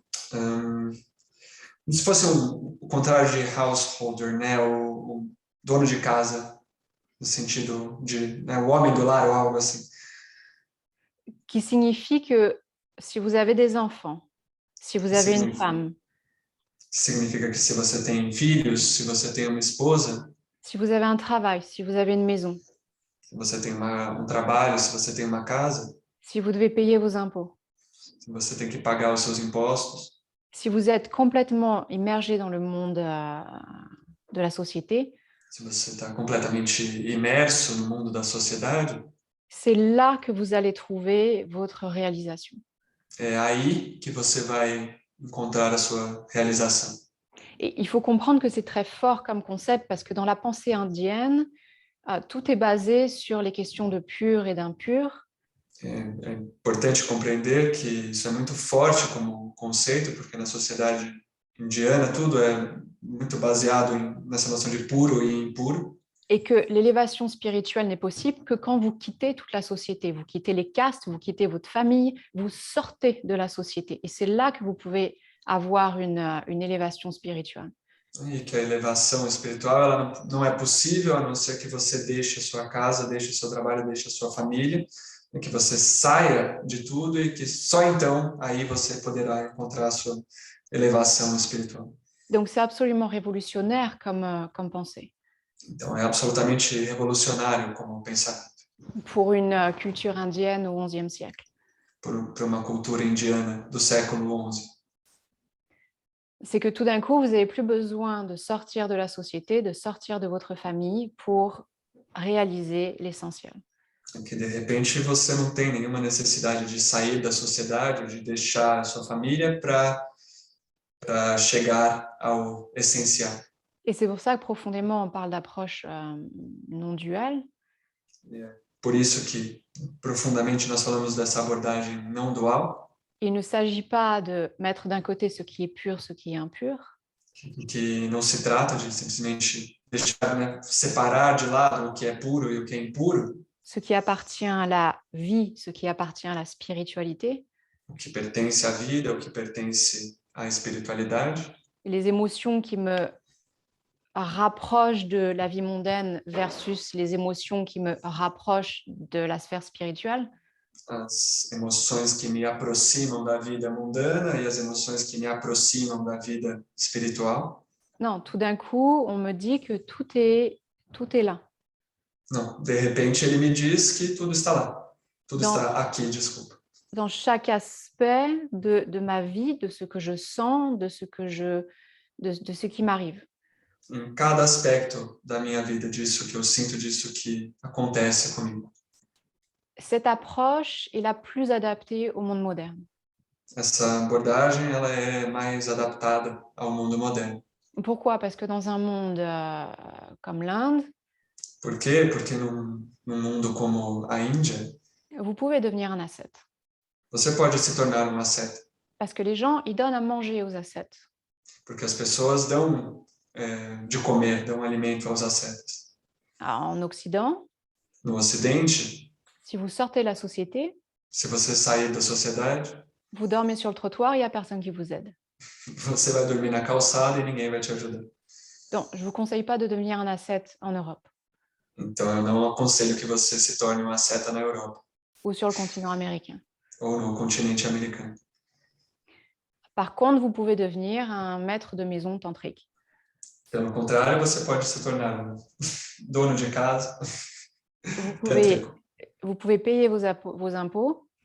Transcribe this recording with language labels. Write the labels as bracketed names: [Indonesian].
[Portuguese] Como se fosse o contrário de householder, né? O dono de casa, no sentido de o homem do lar ou algo assim. [French] Qui signifie que si vous avez des enfants, si vous avez une femme, [Portuguese] significa que se você tem filhos, se você tem uma esposa, [French] si vous avez un travail, si vous avez une maison, [Portuguese] se você tem um trabalho, se você tem uma casa, [French] si vous devez payer vos impôts, [Portuguese] se você tem que pagar os seus impostos, [French] si vous êtes complètement immergé dans le monde de la société, [Portuguese] se você está completamente imerso no mundo da sociedade, [French] c'est là que vous allez trouver votre réalisation. [Portuguese] É aí que você vai encontrar a sua realização. [French] Et il faut comprendre que c'est très fort comme concept parce que dans la pensée indienne, tout est basé sur les questions de pur et d'impur. [Portuguese] É importante compreender que isso é muito forte como conceito, porque na sociedade indiana tudo é muito baseado nessa noção de puro e impuro. [French] Et que l'élévation spirituelle n'est possible que quand vous quittez toute la société, vous quittez les castes, vous quittez votre famille, vous sortez de la société. Et c'est là que vous pouvez avoir une élévation spirituelle. [Portuguese] E que a elevação espiritual ela não é possível a não ser que você deixe a sua casa, deixe o seu trabalho, deixe a sua família, e que você saia de tudo e que só então aí você poderá encontrar a sua elevação espiritual. [French] Donc c'est absolument révolutionnaire comme pensée. [Portuguese] Então é absolutamente revolucionário como pensamento. [French] Pour une culture indienne au XIe siècle. [Portuguese] Para uma cultura indiana do século XI. [French] C'est que tout d'un coup, vous n'avez plus besoin de sortir de la société, de sortir de votre famille pour réaliser l'essentiel. [Portuguese] Que de repente você não tem nenhuma necessidade de sair da sociedade, de deixar a sua família para chegar ao essencial. [French] Et c'est pour ça que profondément on parle d'approche non duale. [Portuguese] Por isso que profundamente nós falamos dessa abordagem não dual. [French] Il ne s'agit pas de mettre d'un côté ce qui est pur, ce qui est impur. [Portuguese] Que não se trata de simplesmente deixar, né, separar de lado o que é puro e o que é impuro. [French] Ce qui appartient à la vie, ce qui appartient à la spiritualité. [Portuguese] O que pertence à vida, o que pertence à espiritualidade. [French] Les émotions qui me rapprochent de la vie mondaine versus les émotions qui me rapprochent de la sphère spirituelle. [Portuguese] as emoções que me aproximam da vida mundana e as emoções que me aproximam da vida espiritual. [French] Non, tout d'un coup, on me dit que tout est là. [Portuguese] Não, de repente ele me diz que tudo está lá. Tudo Não. está aqui, desculpa. [French] Dans chaque aspect de ma vie, de ce que je sens, de ce qui m'arrive. [Portuguese] Em cada aspecto da minha vida, disso que eu sinto, disso que acontece comigo. [French] Cette approche est la plus adaptée au monde moderne. [Portuguese] Essa abordagem ela é mais adaptada ao mundo moderno. [French] Pourquoi? Parce que dans un monde comme l'Inde, [Portuguese] Por quê? Porque num mundo como a Índia, [French] vous pouvez devenir un ascète. [Portuguese] você pode se tornar um asceta. [French] Parce que les gens, ils donnent à manger aux ascètes. [Portuguese] Porque as pessoas dão de comer, dão alimento aos ascetas. [French] En Occident, [Portuguese] No Ocidente, [French] si vous sortez de la société, [Portuguese] se você sair da sociedade, [French] vous dormez sur le trottoir, il n'y a personne qui vous aide. [Portuguese] você vai dormir na calçada e ninguém vai te ajudar. [French] Donc, je ne vous conseille pas de devenir un ascète en Europe [Portuguese] Então, eu não aconselho que você se torne um asceta na Europa [French] ou sur le continent américain. [Portuguese] ou no continente americano. [French] Par contre, vous pouvez devenir un maître de maison tantrique. [Portuguese] Pelo contrário, você pode se tornar um dono de casa. [French] Vous pouvez payer vos impôts.